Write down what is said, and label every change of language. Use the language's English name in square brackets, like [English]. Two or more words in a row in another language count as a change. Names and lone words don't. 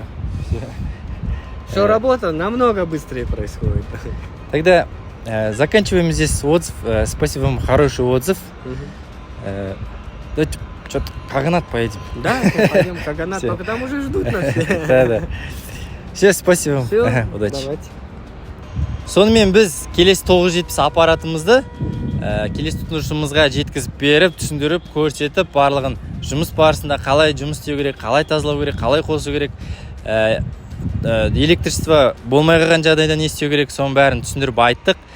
[Russian] Что работа намного быстрее происходит. Тогда заканчиваем здесь отзыв. Спасибо вам, хороший отзыв. Давайте что-то Каганат поедем. Да, пойдем в Каганат, только там уже ждут нас. Да. Все, спасибо вам. Все, Удачи. давайте. [Kazakh] Сонымен біз келесі 970 аппаратымызды келесі тұтынушымызға жеткізіп беріп, түсіндіріп, көрсетіп, барлығын жұмыс барысында қалай жұмыс істеу керек, қалай тазалау керек, қалай қосу керек, электричество болмай қалған жағдайда не істеу керек, соның бәрін түсіндіріп айттық.